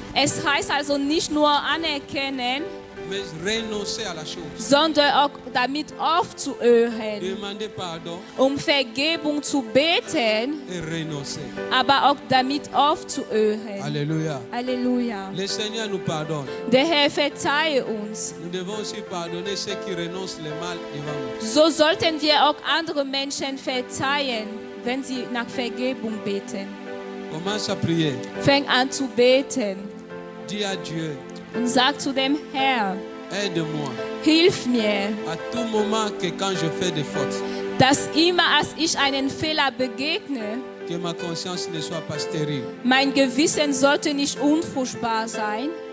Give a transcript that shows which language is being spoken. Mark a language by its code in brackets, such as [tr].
[de] Es heißt also nicht nur anerkennen, [fr] mais renoncer à la chose. [de] sondern auch damit aufzuhören, [fr] Demander pardon [de] Vergebung zu beten, [fr] et renoncer. [de] aber auch damit aufzuhören. [fr] Alléluia. [de] Halleluja. [fr] Le Seigneur nous pardonne. [de] Der Herr verzeihe uns. [fr] Nous devons aussi pardonner ceux qui renoncent le mal devant nous. [de] So sollten wir auch andere Menschen verzeihen, wenn sie nach Vergebung beten. [fr] Commence à prier. [de] Fang an zu beten [fr] Dis à Dieu, [de] und sag zu dem Herr, [fr] aide-moi [de] hilf mir, [fr] à tout moment que quand je fais des fautes, [de] dass immer als ich einen Fehler begegne, [fr] que ma conscience ne soit pas stérile. [de] mein Gewissen sollte nicht unfruchtbar sein.